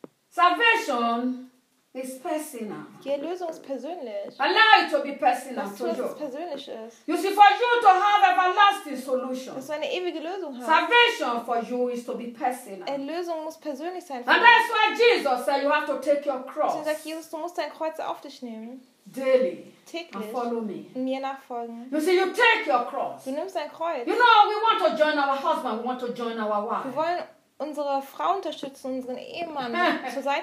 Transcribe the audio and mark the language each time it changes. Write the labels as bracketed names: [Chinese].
[English] Salvation is personal. [German] Die Erlösung ist persönlich. [English] Allow it to be personal to you. [German] Persönlich ist. [English] You see, for you to have everlasting solution. [German] Dass du eine ewige Lösung hast. [English] Salvation for you is to be personal. [German] Erlösung muss persönlich sein. [English] And that's why Jesus said you have to take your cross. [German] Deswegen sagt Jesus, du musst dein Kreuz auf dich nehmen. [English] Daily. [German] Täglich. [English] And follow me. [German] Und mir nachfolgen. [English] You see, you take your cross. [German] Du nimmst dein Kreuz. [English] You know, we want to join our husband. We want to join our wife. [German] Wir wollen unsere Frau unterstützen, unseren Ehemann zur Seite